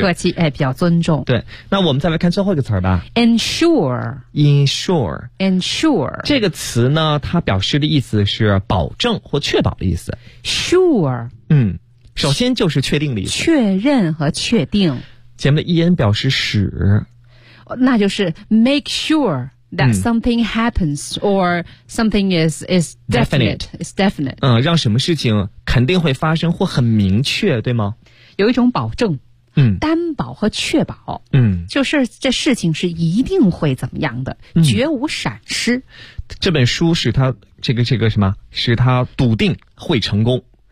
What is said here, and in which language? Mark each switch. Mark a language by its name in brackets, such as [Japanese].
[Chinese] 客气，哎，比较尊重。对，那我们再来看最后一个词儿吧 [English] ，ensure，ensure [Chinese] 这个词呢，它表示的意思是保证或确保的意思 [English] ，sure， [Chinese] 嗯，首先就是确定的意思，确认和确定。前面的 en 表示使， [English] 那就是 make sure that something happens or something is definite， [Chinese] 嗯，让什么事情肯定会发生或很明确，对吗？有一种保证，嗯，担保和确保，嗯，就是这事情是一定会怎么样的，嗯，绝无闪失。这本书使他这个什么，使他笃定会成功。